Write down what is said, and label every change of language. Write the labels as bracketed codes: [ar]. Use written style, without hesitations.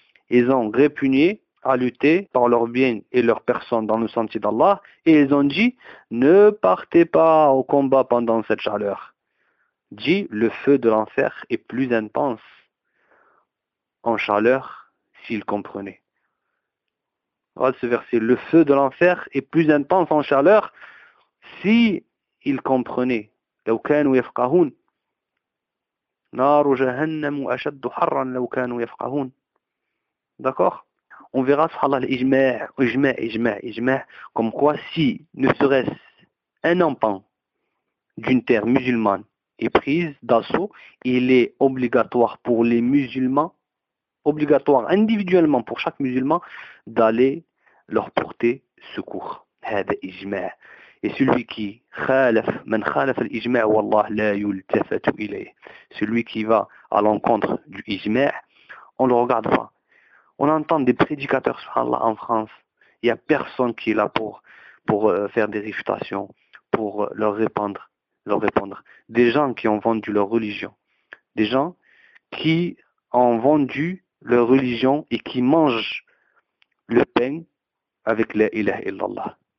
[fr] Ils ont répugné à lutter par leurs biens et leurs personnes dans le sentier d'Allah et ils ont dit, ne partez pas au combat pendant cette chaleur. Dit, le feu de l'enfer est plus intense en chaleur s'ils comprenaient. Regarde ce verset, le feu de l'enfer est plus intense en chaleur si ils comprenaient. [ar] لو كانوا يفقهون نار جهنم أشد حرا لو كانوا يفقهون. [fr] D'accord? On verra subhanallah l'ijma, comme quoi si ne serait-ce un enfant d'une terre musulmane est prise d'assaut, il est obligatoire pour les musulmans, obligatoire individuellement pour chaque musulman d'aller leur porter secours. [ar] هذا إجماع. [fr] Et celui qui [ar] خالف من خالف الإجماع والله لا يلتفت إليه. [fr] Celui qui va à l'encontre du إجماع, on le regarde pas. On entend des prédicateurs subhanallah en France. Il y a personne qui est là pour faire des réfutations, pour leur répondre. Des gens qui ont vendu leur religion, des gens qui ont vendu leur religion et qui mangent le pain avec la ilaha illallah.